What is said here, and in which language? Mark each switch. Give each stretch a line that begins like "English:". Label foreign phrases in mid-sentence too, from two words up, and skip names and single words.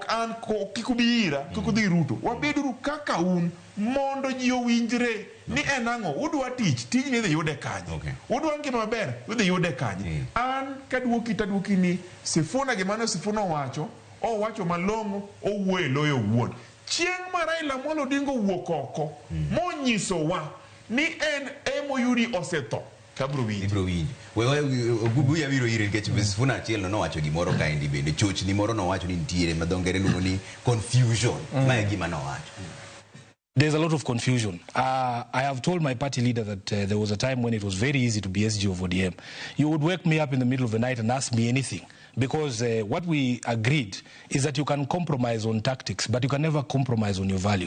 Luo (Kenya and Tanzania): an kikubira kikudhi Ruto wabeduru kaka un mondo ji owinjre ni enang'o udwa tich ni dhi yude kanye udwa ngima maber udhi yude kanye an kadwoki ni Sifuna gimano Sifuna owacho malong'o owuoyo loyo wuon chieng' ma Raila Amolo Odinga owuok oko monyisowa ni en emoyudi osetho kabro winji Obuya biro ire nikech Sifuna achiel nowacho gimoro kaendi bende chochni moro nowacho ni nitiere ma dho ngere luongo ni confusion mae gima nowacho.
English: There's a lot of confusion. I have told my party leader that there was a time when it was very easy to be SG of ODM. You would wake me up in the middle of the night and ask me anything. Because what we agreed is that you can compromise on tactics, but you can never compromise on your values.